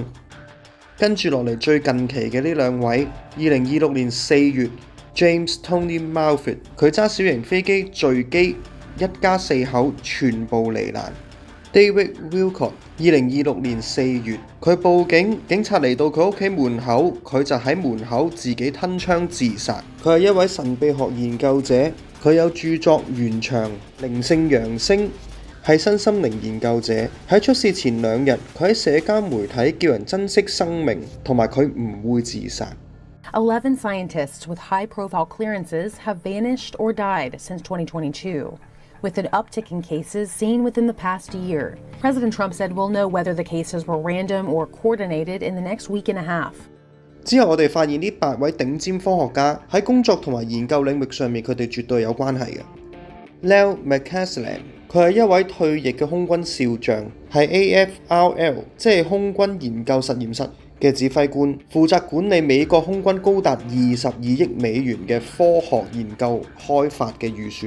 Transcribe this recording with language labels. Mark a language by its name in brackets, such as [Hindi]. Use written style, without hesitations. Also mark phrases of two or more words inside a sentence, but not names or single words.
[Cantonese] 跟住落嚟最近期嘅呢2位，2026年4月 James Tony Malfield 佢揸小型飛機墜機，一家4口全部罹難。David Wilcott 2026年4月佢報警，警察嚟到佢屋企門口，佢就喺門口自己吞槍自殺。佢係一位神秘學研究者。佢有著作《圓場》、靈性揚升，係身心靈研究者。喺出事前2日，佢喺社交媒體叫人珍惜生命，同埋佢唔會自殺。 [English] 11 scientists with high-profile clearances have vanished or died since 2022, with an uptick in cases seen within the past year. President Trump said we'll know whether the cases were random or coordinated in the next week and a half. [Cantonese] 之後我哋發現呢8位頂尖科學家喺工作同埋研究領域上面，佢哋絕對有關係嘅。Lel McCasland 佢係一位退役嘅空軍少將，係 AFRL 即係空軍研究實驗室嘅指揮官，負責管理美國空軍高達22億美元嘅科學研究開發嘅預算。